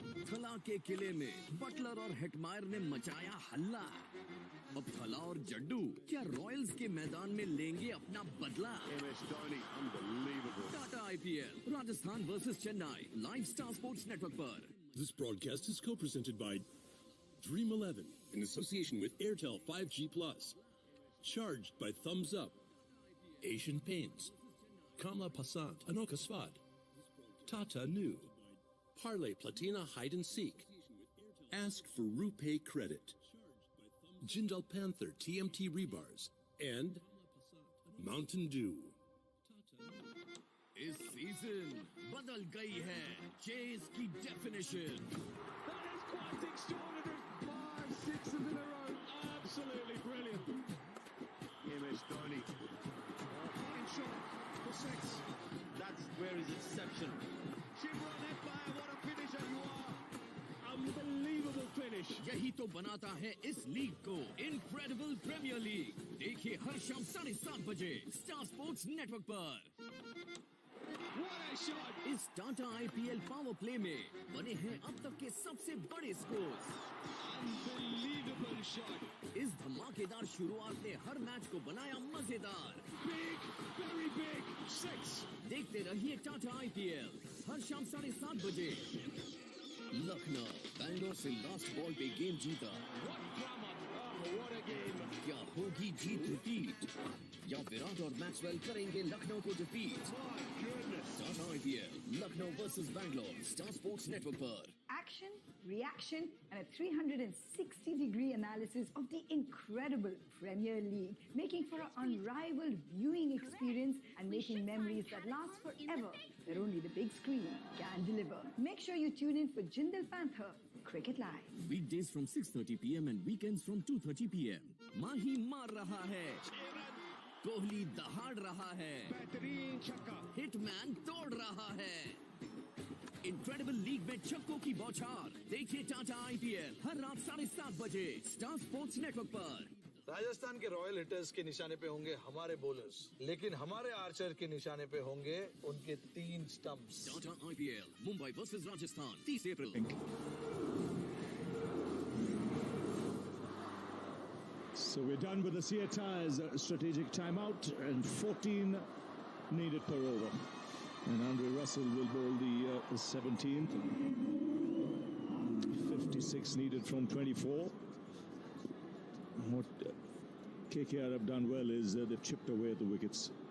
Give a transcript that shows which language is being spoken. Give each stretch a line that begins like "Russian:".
Hindi: थला के किले में बटलर और हेटमायर ने मचाया हल्ला। अब थला और जड्डू क्या रॉयल्स के मैदान में लेंगे अपना बदला? Tata IPL Rajasthan versus Chennai live star sports network पर।
English: This broadcast is co-presented by Dream 11 in association with Airtel 5G Plus. Charged by Thumbs Up, Asian Paints, Kamla Passant, Anoka Svad, Tata New, Parlay Platina Hide and Seek, Ask for RuPay Credit, Jindal Panther TMT Rebars, and Mountain Dew.
Hindi: इस season बदल गई है chase की definition.
English: That is quite extraordinary. 5 6s in a row. Absolutely brilliant. MS Dhoni. Fine shot for 6. That's where is exceptional. Shimron Empire, what a finisher you are. Unbelievable finish.
Hindi: यही तो बनाता है इस league को incredible premier league. देखिए हर शाम 7:30 बजे star sports network पर।
English: What a shot.
Hindi: इस टाटा IPL पावर प्ले में बने हैं अब तक के सबसे बड़े स्कोर्स।
English: Unbelievable shot.
Hindi: इस धमाकेदार शुरुआत ने हर मैच को बनाया मजेदार।
English: Big, very big. 6.
Hindi: देखते रहिए टाटा IPL हर शाम 7:30 बजे। लखनऊ बैंगलोर से लास्ट बॉल पे गेम जीता।
English: What a game.
Hindi: क्या होगी जीत रिपीट या विराट और मैक्सवेल करेंगे लखनऊ को defeat? Tata IPL Lucknow versus Bangalore star sports network पर।
English: Action, reaction, and a 360-degree analysis of the incredible Premier League, making for an unrivaled viewing experience and making memories that last forever, that only the big screen can deliver. Make sure you tune in for Jindal Panther Cricket Live. Weekdays from 6:30 p.m. and weekends from 2:30 p.m.
Hindi: माही मार रहा है, कोहली दहाड़ रहा है, hitman तोड़ रहा है। Incredible league में छक्कों की बौछार। देखिए टाटा IPL हर रात 7:30 बजे स्टार स्पोर्ट्स नेटवर्क पर। राजस्थान के रॉयल हिटर्स के निशाने पे होंगे हमारे बॉलर्स, लेकिन हमारे आर्चर के निशाने पे होंगे उनके 3 stumps. Tata IPL Mumbai versus Rajasthan 30 April.
English: So we're done with the Seat Tyres strategic timeout, and 14 needed per over. And Andre Russell will bowl the 17th. 56 needed from 24. What KKR have done well is they've chipped away at the wickets.